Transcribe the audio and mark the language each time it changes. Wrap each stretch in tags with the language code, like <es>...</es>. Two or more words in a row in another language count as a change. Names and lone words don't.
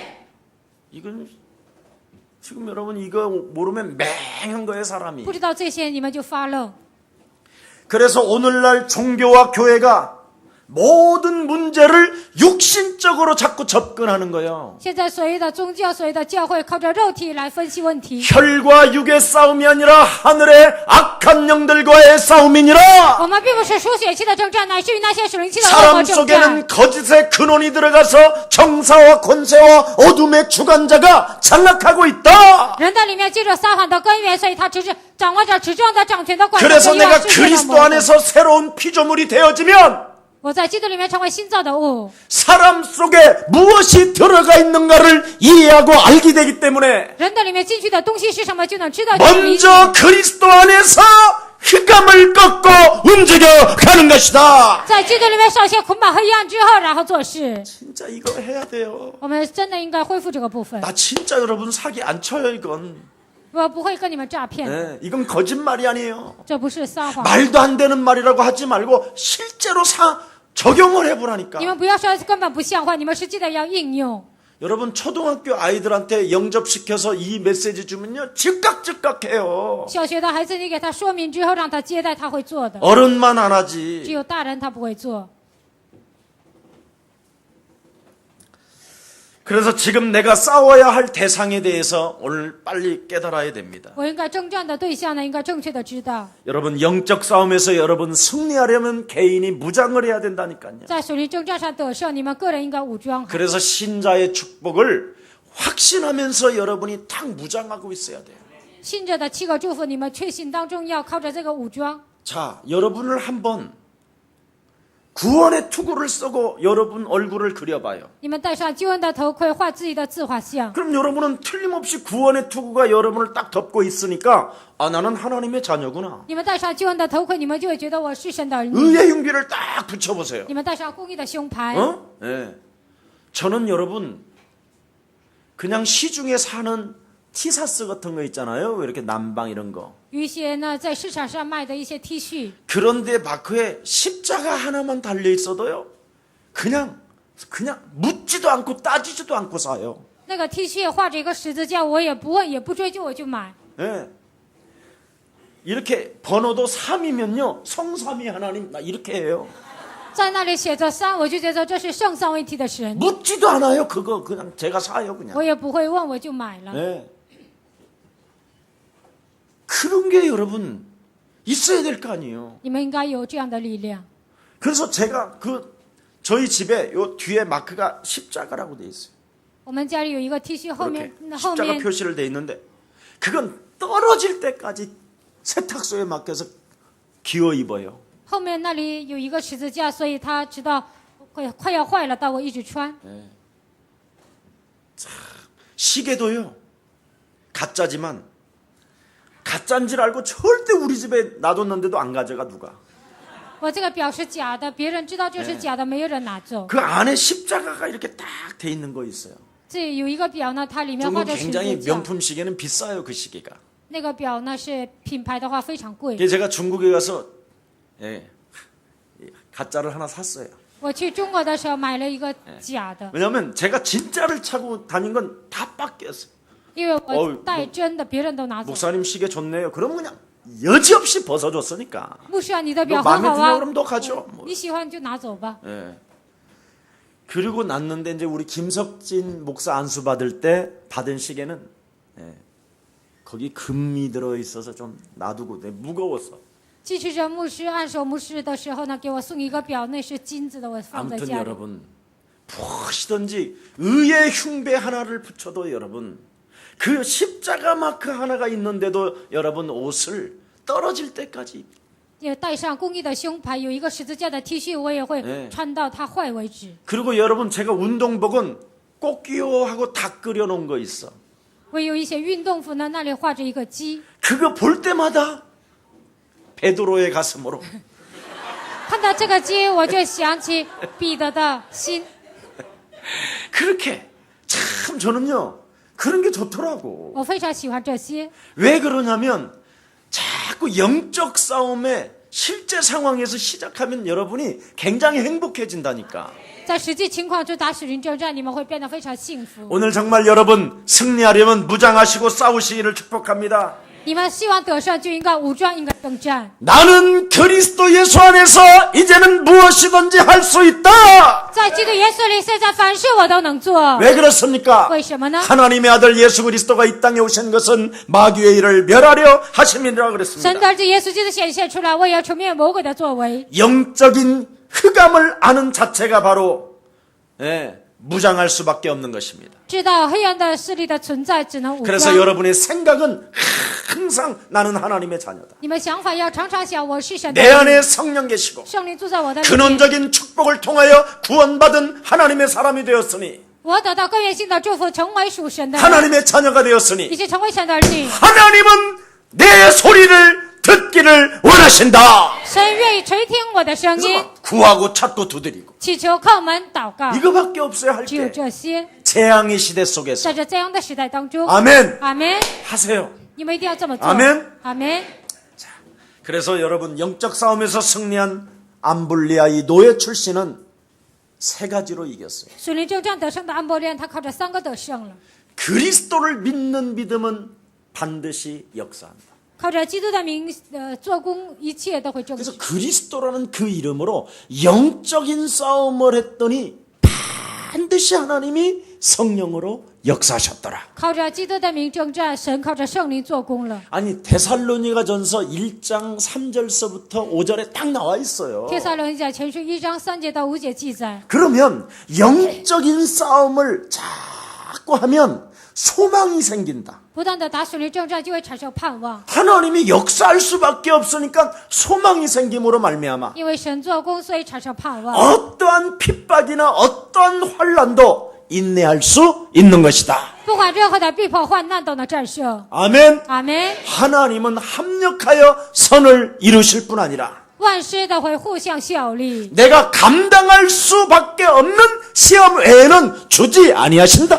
<ko>이건 지금 여러분 이거 모르면 맹한 거예요, 사람이.</ko> <zh>不知道这些，你们就发愣。</zh> <ko>그래서 오늘날 종교와 교회가 모든 문제를 육신적으로 자꾸 접근하는 거예요.</ko> <zh>现在所谓的宗教，所谓的教会，靠着肉体来分析问题。</zh> <ko>혈과 육의 싸움이 아니라 하늘의 악한 영들과의 싸움이니라.</ko> <zh>我们并不是属血气的征战，乃是与那些属灵气的恶</zh> <ko>사람</ko> <zh>魔征战。</zh> <ko>속에는 거짓의 근원이 들어가서 정사와 권세와 어둠의 주관자가 장악하고 있다.</ko> <zh>人的里面记着撒谎的根源，所以他只是掌握着执政的掌权的管</zh> <ko>그래서</ko> <zh>家。</zh> <ko>내가 그리스도 안에서 새로운 피조물이 되어지면</ko> <zh>我在基督里面成为新造的物，</zh> <ko>사람 속에 무엇이 들어가 있는가를 이해하고 알게 되기 때문에</ko> <zh>人的里面进去的东西是什么，就能知道其名。</zh> <ko>먼저 그리스도 안에서 흑암을 꺾고 움직여 가는 것이다.</ko> <zh>在基督里面首先捆绑黑暗之后，然后做事。</zh> <ko>진짜 이거 해야 돼요.</ko> <zh>我们真的应该恢复这个部分。</zh> <ko>나 진짜 여러분 사기 안 쳐요 이건.</ko> <zh>我不会跟你们诈骗，</zh> <ko>네, 이건 거짓말이 아니에요.</ko> <zh>这不是撒谎。</zh> <ko>말도 안 되는 말이라고 하지 말고 실제로 적용을 해보라니까.</ko> <zh>你们不要说根本不像话，你们实际的要应用。</zh> <ko>여러분 초등학교 아이들한테 영접시켜서 이 메시지 주면요 즉각해요.</ko> <zh>小学的孩子，你给他说明之后，让他接待，他会做的。</zh> <ko>어른만 안</ko> <zh>只</zh> <ko>하지.</ko> <zh>有大人他不会做。</zh> <ko>그래서 지금 내가 싸워야 할 대상에 대해서 오늘 빨리 깨달아야 됩니다.</ko> <zh>我应该征战的对象呢，应该正确的知道。</zh> <ko>여러분 영적 싸움에서 여러분 승리하려면 개인이 무장을 해야 된다니까요.</ko> <zh>在属灵征战上得胜，你们个人应该武装好。</zh> <ko>그래서 신자의 축복을 확신하면서 여러분이 딱 무장하고 있어야 돼요.</ko> <zh>信者的7个祝福，你们确信当中要靠着这个武装。</zh> <ko>자, 여러분을 한번 구원의 투구를 쓰고 여러분 얼굴을 그려봐요.</ko> <zh>你们戴上救恩的头盔，画自己的自画像。</zh> <ko>그럼 여러분은 틀림없이 구원의 투구가 여러분을 딱 덮고 있으니까 아 나는 하나님의 자녀구나.</ko> <zh>你们戴上救恩的头盔，你们就会觉得我是神的儿女。</zh> <ko>의의 흉비를 딱 붙여보세요.</ko> <zh>你们戴上公义的胸牌。</zh> <ko>예. 저는 여러분 그냥 시중에 사는 티사스 같은 거 있잖아요. 왜 이렇게 남방 이런 거.</ko> <zh>有一些呢，在市场上卖的一些 T 恤，</zh> <ko>그런데 마크에 십자가 하나만 달려 있어도요. 그냥 묻지도 않고 따지지도 않고 사요.</ko> <zh>那个 T 恤画着一个十字架，我也不问也不追究，我就买。</zh> <ko>예. 이렇게 번호도 3이면요. 성삼위 하나님 나 이렇게 해요.</ko> <zh>在那里写着3，我就觉得这是圣三位一体的神，</zh> <ko>묻지도 않아요. 그거 그냥 제가 사요 그냥.</ko> <zh>我也不会问，我就买了。</zh> <ko>예. 그런 게 여러분 있어야 될 거 아니에요.</ko> <zh>你们应该有这样的力量。</zh> <ko>그래서 제가 저희 집에 요 뒤에 마크가 십자가라고 돼 있어요.</ko> <zh>我们家里有一个 T 恤，后</zh> <ko>이렇게</ko> <zh>面后</zh> <ko>십자가</ko> <zh>面</zh> <ko>표시를 돼 있는데 그건 떨어질 때까지 세탁소에 맡겨서 기어 입어요.</ko> <zh>后面那里有一个十字架，所以他知道快要坏了，但我一直穿。</zh> <ko>시계도요. 가짜지만 가짜인 줄 알고 절대 우리 집에 놔뒀는데도 안 가져가 누가.</ko> <zh>我这个表是假的，别人知道这是假的，没有人拿走。</zh> <ko>그 안에 십자가가 이렇게 딱 돼 있는 거 있어요.</ko> <zh>这有一个表呢，它里面</zh> <ko>중국</ko> <zh>画着十</zh> <ko>굉장히</ko> <zh>字架。</zh> <ko>명품 시계는 비싸요 그 시계가.</ko> <zh>那个表呢是品牌的话非常贵。</zh> <ko>그래서 제가 중국에 가서 가짜를 하나 샀어요.</ko> <zh>我去中国的时候买了一个假的，</zh> <ko>왜냐하면 제가 진짜를 차고 다닌 건 다 뺏겼어요.</ko> <zh>因为我带真的，别人都拿走。</zh> <ko>목사님 시계 좋네요. 그러면 그냥 여지없이 벗어줬으니까.</ko> <zh>牧师啊，你的</zh> <ko>너</ko> <zh>表很</zh> <ko>마음에</ko> <zh>好</zh> <ko>드냐</ko> <zh>啊，</zh> <ko>그럼 너 가져. 뭐.</ko> <zh>你喜欢就拿走吧。</zh> <ko>예. 그리고 났는데 이제 우리 김석진 목사 안수 받을 때 받은 시계는 거기 금이 들어 있어서 좀 놔두고 무거웠어.</ko> <zh>继续着牧师按手牧师的时候呢，给我送一个表，那是金子的，我放在</zh> <ko>아무튼</ko> <zh>家里。</zh> <ko>여러분 무엇이든지 의의 흉배 하나를 붙여도 여러분 그 십자가 마크 하나가 있는데도 여러분 옷을 떨어질 때까지</ko> <zh>也带上公益的胸牌，有一个十字架的 T 恤，我也会穿到它坏为止。</zh> <ko>그리고 여러분 제가 운동복은 꽃기호하고 닭 끓여놓은 거 있어.</ko> <zh>我有一些运动服呢，那里画着一个鸡，</zh> <ko>그거 볼 때마다 베드로의 가슴으로</ko> <zh>看到这个鸡，我就想起彼得的心。</zh> <ko>그렇게 참 저는요 그런 게 좋더라고.</ko> <zh>我非常喜欢这些，</zh> <ko>왜 그러냐면 자꾸 영적 싸움에 실제 상황에서 시작하면 여러분이 굉장히 행복해진다니까.</ko> <zh>在实际情况中打属灵征战，你们会变得非常幸福。</zh> <ko>오늘 정말 여러분 승리하려면 무장하시고 싸우시기를 축복합니다.</ko> <zh>你们希望得胜，就应该武装，应该征战。</zh> <ko>나는 그리스도 예수 안에서 이제는 무엇이든지 할 수 있다.</ko> <zh>在基督耶稣里，现在凡事我都能做。</zh> <ko>왜 그렇습니까?</ko> <zh>为什么呢？</zh> <ko>하나님의 아들 예수 그리스도가 이 땅에 오신 것은 마귀의 일을 멸하려 하심이라</ko> <zh>神</zh> <ko>그랬습니다.</ko> <zh>的儿子耶稣基督显现出来，为要除灭魔鬼的作为。</zh> <ko>영적인 흑암을 아는 자체가 바로 무장할 수밖에 없는 것입니다.</ko> <zh>知道黑暗的势力的存在，只能武</zh> <ko>그래서</ko> <zh>装。</zh> <ko>여러분의 생각은 항상 나는 하나님의 자녀다.</ko> <zh>你们想法要常常想，我是神的</zh> <ko>내</ko> <zh>儿女，</zh> <ko>안에 성령 계시고</ko> <zh>圣灵住在我的里面。</zh> <ko>근원적인 축복을 통하여 구원받은 하나님의 사람이 되었으니</ko> <zh>我得到根源性的祝福，成为属神的人，</zh> <ko>하나님의 자녀가</ko> <zh>以</zh> <ko>되었으니</ko> <zh>及成为神的儿女。</zh> <ko>하나님은 내 소리를 듣기를 원하신다.</ko> <zh>神愿意垂听我的声</zh> <ko>그래서</ko> <zh>音，</zh> <ko>막 구하고 찾고 두드리고</ko> <zh>祈求叩门祷告，</zh> <ko>이거밖에 없어요 할</ko> <zh>只有</zh> <ko>게.</ko> <zh>这些。</zh> <ko>재앙의 시대 속에서</ko> <zh>在这这样的时代当中，</zh> <ko>아멘</ko> <zh>阿门。</zh> <ko>하세요.</ko> <zh>你们一定要这么做。</zh> <ko>아멘</ko> <zh>阿门。</zh> <ko>그래서 여러분 영적 싸움에서 승리한 암블리아 이 노예 출신은 세 가지로 이겼어요.</ko> <zh>属灵征战得胜的安伯利安，他靠着3个得胜了，</zh> <ko>그리스도를 믿는 믿음은 반드시 역사한다.</ko> <zh>靠着基督的名做工，一切都会证</zh> <ko>그래서</ko> <zh>实。</zh> <ko>그리스도라는 그 이름으로 영적인 싸움을 했더니 반드시 하나님이 성령으로 역사하셨더라.</ko> <zh>靠着基督的名征战，神靠着圣灵做工了。</zh> <ko>아니 데살로니가 전서 1장 3절서부터 5절에 딱 나와 있어요.</ko> <zh>帖撒罗尼迦前书1章3节到5节记载，</zh> <ko>그러면 영적인 싸움을 자꾸 하면 소망이 생긴다.</ko> <zh>不断的打属灵征战，就会产生盼望，</zh> <ko>하나님이 역사할 수밖에 없으니까 소망이 생김으로 말미암아</ko> <zh>因为神做工，所以产生盼望。</zh> <ko>어떠한 핍박이나 어떠한 환난도 인내할 수 있는 것이다.</ko> <zh>不管任何的逼迫患难都能战胜。</zh> <ko>아멘.</ko> <zh>阿门。</zh> <ko>하나님은 합력하여 선을 이루실 뿐 아니라</ko> <zh>万事都会互相效力，</zh> <ko>내가 감당할 수밖에 없는 시험 외에는 주지 아니하신다.</ko>